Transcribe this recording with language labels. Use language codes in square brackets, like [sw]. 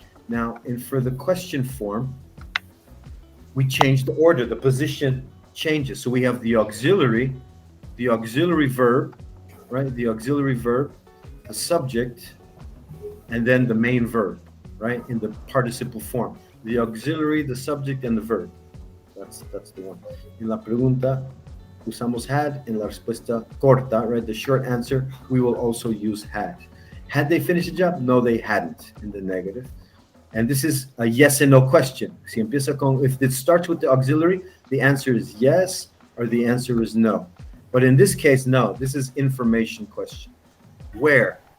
[en] Now, for the question form, we change the order, the position changes. So we have the auxiliary verb, right? The auxiliary verb, the subject, and then the main verb, right? In the participle form. The auxiliary, the subject, and the verb. That's the one. [es] En la pregunta, usamos had. [en] En la respuesta corta, right? The short answer, we will also use had. Had they finished the job? No, they hadn't in the negative. And this is a yes and no question. Si empieza con, if it starts with the auxiliary, the answer is yes or the answer is no. But in this case, no. This is information question. Where?